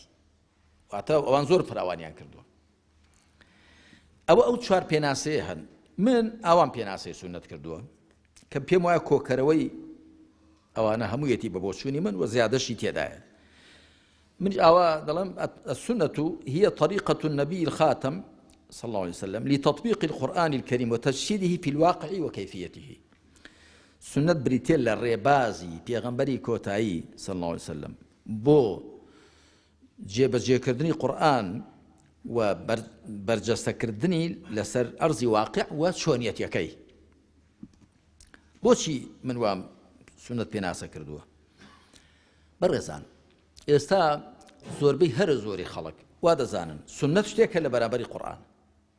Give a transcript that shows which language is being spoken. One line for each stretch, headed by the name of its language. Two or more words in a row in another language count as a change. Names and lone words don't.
Central Kurdish: واتە ئەوان زۆر فراوانیان کردووە ئەوە ئەو چوار پێناسەیە هەن من ئەوان پێناسەی سنەت کردووە کە پێم وایە کۆکەرەوەی ئەوانە هەموویەتی بە بۆچوونی من و زیادەشی تێدایە من ئەوە دەڵێم
Arabic: السنة هي طريقة النبي الخاتم صلى الله عليه وسلم لتطبيق القرآن الكريم وتجسيده في الواقع وكيفيته
Central Kurdish: سنت بریتێ لە ڕێبازی پێغەمبەری کۆتایی
Arabic: صلى الله عليه وسلم
Central Kurdish: بۆ جێبەجێکردنی قورئان و بەرجەستەکردنی لەسەر ئەرزی واقع و چۆنیەتەکەی بۆچی من وام سنت پێناسە کردووە بەڕێزان ئێستا زۆربەی هەرە زۆری خەڵک وا دەزانن سنت شتێکە لە بەرامبەری قورئان قورئان